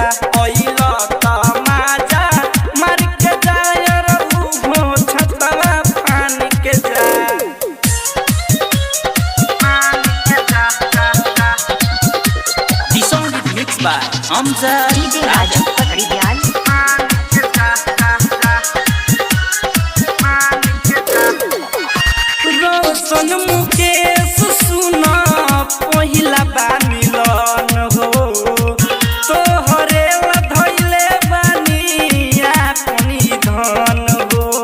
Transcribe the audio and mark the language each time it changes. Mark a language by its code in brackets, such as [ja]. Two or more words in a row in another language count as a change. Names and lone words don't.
[bho] अइला त माजा मार के जाय रहू हो छतवा फान के जा। [en] The song is mixed by Amjad Raja. [bho] रोशन मुकेश सुना पहिला बा मिलन हो, तोहरे धैले बानी अपनी धन हो।